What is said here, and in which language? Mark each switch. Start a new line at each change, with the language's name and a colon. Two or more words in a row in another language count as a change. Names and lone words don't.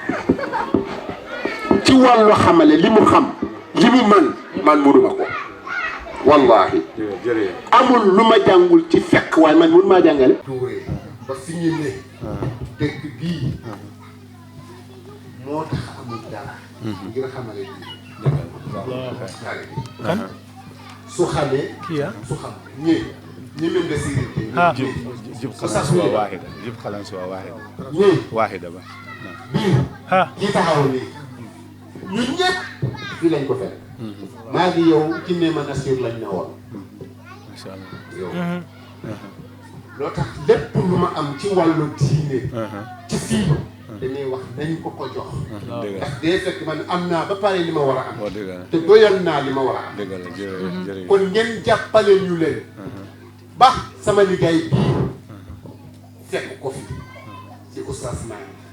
Wolof: ci wàllu xamale li mu xam li mu man mënuma ko wallahi amul lu ma jàngul ci fekk waaye man mënu maa jàngale ba fi ñu ne dëkk bii moo tax amul dara ngir xamale su xamee su xam ñi
Arabic: من بسيط جيب قلنسوة واحدة جيب قلنسوة واحدة واحدة بس ها كي تحاولي
Wolof: ñun ñëpp fii lañ ko fekk maa ngi yow Kiné Manasir lañ ne woon
Arabic: ما شاء الله
Wolof: yow loo tax lépp lu ma am ci wàllu diine ci fii dañuy wax nañ ko ko jox ndax day fekk man am naa ba pare li ma war a am te doyal naa li ma war a am kon ngeen jàppale ñu leen ba sama liggéey bii fekk ko fi ci Oustaz Mané